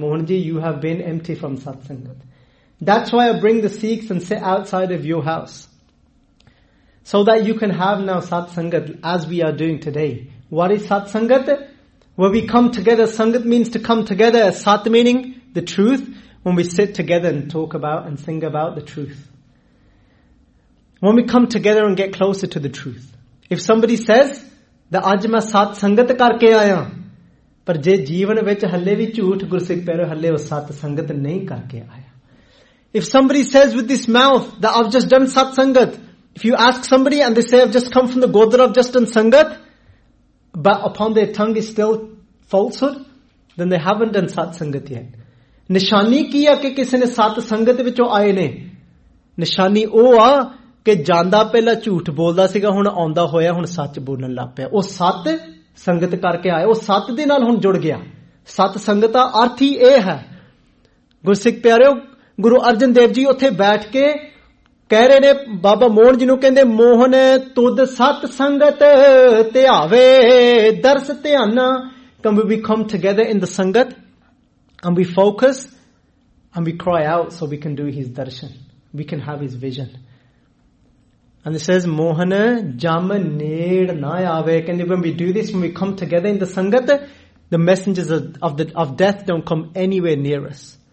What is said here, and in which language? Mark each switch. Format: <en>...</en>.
<en>Mohan Ji, you have been empty from Satsangat. That's why I bring the Sikhs and sit outside of your house, so that you can have now Satsangat as we are doing today. What is Satsangat? When we come together, Sangat means to come together, Sat meaning the truth, when we sit together and talk about and sing about the truth. When we come together and get closer to the truth. If somebody says, the</en> <pa>ਅੱਜ ਮੈਂ ਸਤ ਸੰਗਤ ਕਰਕੇ ਆਇਆ, ਪਰ ਜੇ ਜੀਵਨ ਵਿਚ ਹਲੇ ਵੀ ਝੂਠ ਗੁਰ ਸਿੱਖ ਪਹਿਰੋ ਹਲੇ ਉਸ ਸਤ ਸੰਗਤ ਨਹੀਂ ਕਰਕੇ ਆਇਆ.</pa> <en>If somebody says with this mouth that I've just done sat sangat, if you ask somebody and they say I've just come from the godar, I've just done sangat, but upon their tongue is still falsehood, then they haven't done sat sangat yet.</en> <pa>ਨਿਸ਼ਾਨੀ ਕੀ ਹੈ ਕੇ ਕਿਸੇ ਨੇ ਸਤ ਸੰਗਤ ਵਿਚ ਆਏ ਨੇ, ਨਿਸ਼ਾਨੀ ਓਹ ਆ ਕੇ ਜਾਂਦਾ ਪਹਿਲਾ ਝੂਠ ਬੋਲਦਾ ਸੀਗਾ ਹੁਣ ਆਉਂਦਾ ਹੋਇਆ ਹੁਣ ਸੱਚ ਬੋਲਣ ਲੱਗ ਪਿਆ. ਓਹ ਸਤ ਸੰਗਤ ਕਰਕੇ ਆਇਆ, ਓਹ ਸਤ ਦੇ ਨਾਲ ਹੁਣ ਜੁੜ ਗਿਆ. ਸਤ ਸੰਗਤ ਦਾ ਅਰਥ ਹੀ ਏਹ ਹੈ. ਗੁਰ ਸਿੱਖ ਪਿਆਰਿਓ, ਗੁਰੂ ਅਰਜਨ ਦੇਵ ਜੀ ਉੱਥੇ ਬੈਠ ਕੇ ਕਹਿ ਰਹੇ ਨੇ ਬਾਬਾ ਮੋਹਨ ਜੀ ਨੂੰ, ਕਹਿੰਦੇ ਮੋਹਨ ਤੁਧ ਸਤ ਸੰਗਤ ਤੇ ਆਵੇ, ਦਰਸ ਤੇ ਆਣਾ.</pa> <en>Can we become together in the sangat and we focus and we cry out so we can do his darshan, we can have his vision. And it says,</en> <pa>Mohan ਜਮ ਨੇੜ ਨਾ ਆਵੇ.</pa> <en>And when we do this, when we come together in the Sangat, the messengers of death don't come anywhere near us.</en>